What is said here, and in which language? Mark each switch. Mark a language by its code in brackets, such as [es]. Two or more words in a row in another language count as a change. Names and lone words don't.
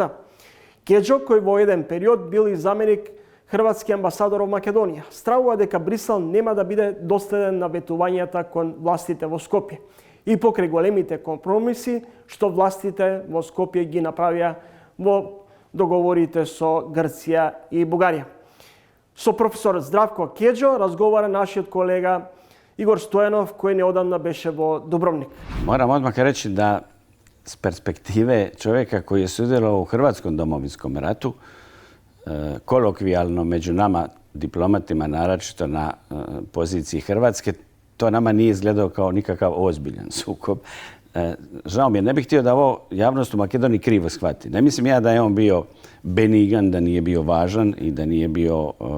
[mk] Кеџо, кој во еден период бил и заменик хрватски амбасадор во Македонија, стравува дека Брисел нема да биде доследен на ветувањата кон властите во Скопје и покрај големите компромиси што властите во Скопје ги направија во договорите со Грција и Бугарија. Со професор Здравко Кеџо разговара нашиот колега Игор Стојанов, кој неодамна беше во Дубровник. [hr] Moram odmah reći da s perspektive čovjeka koji je sudjelovao u Hrvatskom domovinskom ratu, kolokvijalno među nama, diplomatima, naročito na poziciji Hrvatske, to nama nije izgledao kao nikakav ozbiljan sukob. Žao mi je, ne bih htio da ovo javnost u Makedoniji krivo shvati. Ne mislim ja da je on bio benigan, da nije bio važan i da nije bio...